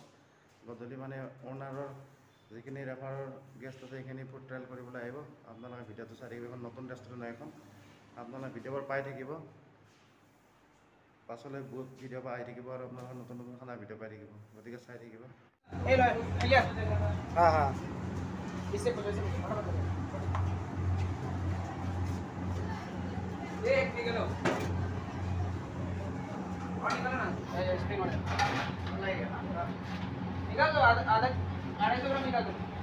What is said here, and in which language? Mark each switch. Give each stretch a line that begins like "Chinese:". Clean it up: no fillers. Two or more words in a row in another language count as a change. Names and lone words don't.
Assamese: গধূলি মানে অ'নাৰৰ যিখিনি ৰেফাৰৰ গেষ্ট আছে সেইখিনি ফুড ট্ৰায়েল কৰিবলৈ আহিব। আপোনালোকে ভিডিঅ'টো চাই থাকিব। এখন নতুন ৰেষ্টুৰেণ্ট এখন আপোনালোকে ভিডিঅ'বোৰ পাই থাকিব, পাছলৈ বহুত ভিডিঅ' আহি থাকিব আৰু আপোনালোকৰ নতুন নতুন খানা ভিডিঅ' পাই থাকিব, গতিকে চাই থাকিব।
Hindi: हाँ हाँ इससे कुछ ऐसे ये एक निकलो और निकलो ना ये स्प्रिंग वाला निकाल दो आधा 250 ग्राम निकाल दो।